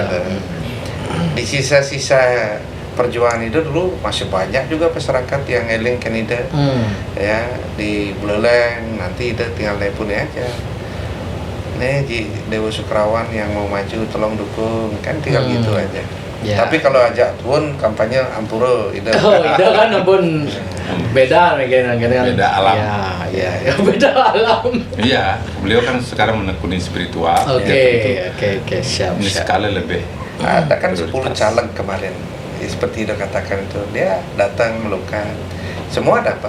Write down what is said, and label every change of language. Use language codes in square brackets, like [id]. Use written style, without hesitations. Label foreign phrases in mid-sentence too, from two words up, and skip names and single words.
[id] Di sisa-sisa perjuangan itu dulu masih banyak juga masyarakat yang eling kan Ida. Ya di Buleleng nanti Ida tinggal telepon aja. Nih Dewa Sukrawan yang mau maju tolong dukung, kan tinggal gitu aja. Tapi kalau ajak pun kampanye ampura Ida. Ida kan ampun beda kan. Beda alam. Ya, beda alam. Iya, beliau kan sekarang menekuni spiritual. Oke, siap. Ini sekali lebih. Ada kan 10 caleg kemarin. Seperti Ida katakan itu, dia datang melukat. Semua dapat.